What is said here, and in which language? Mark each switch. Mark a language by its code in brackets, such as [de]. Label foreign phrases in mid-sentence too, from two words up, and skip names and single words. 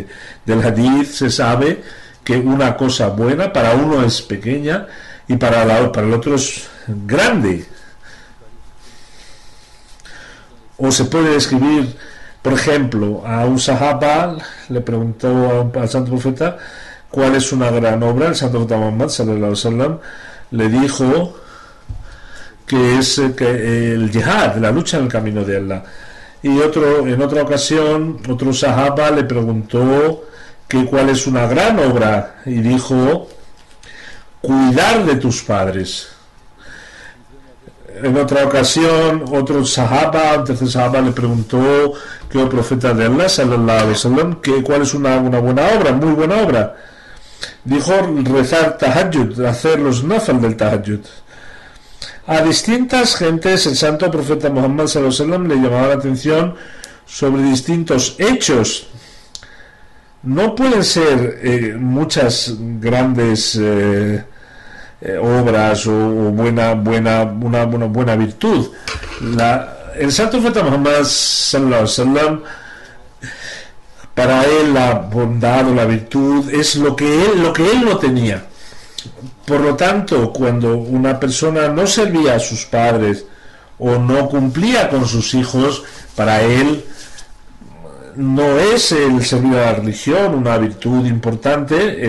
[es] Del hadith se sabe que una cosa buena para uno es pequeña y para el otro es grande. O se puede describir, por ejemplo, a un sahaba le preguntó al santo profeta cuál es una gran obra. El santo profeta Muhammad [ar] صلى الله عليه وسلم [es] le dijo que es el jihad, la lucha en el camino de Allah. Y en otra ocasión otro sahaba le preguntó que cuál es una gran obra, y dijo cuidar de tus padres. En otra ocasión un tercer sahaba le preguntó que el profeta de Allah [ar] صلى الله عليه وسلم [es] que cuál es una buena obra, muy buena obra. Dijo rezar tahajjud, hacer los nafal del tahajjud. A distintas gentes el santo profeta Muhammad [ar] صلى الله عليه وسلم [es] le llamaba la atención sobre distintos hechos. No pueden ser muchas grandes obras o una buena virtud. El santo profeta Muhammad [ar] صلى الله عليه وسلم, [es] para él la bondad o la virtud es lo que él no tenía. Por lo tanto, cuando una persona no servía a sus padres o no cumplía con sus hijos, para él no es el servir a la religión una virtud importante.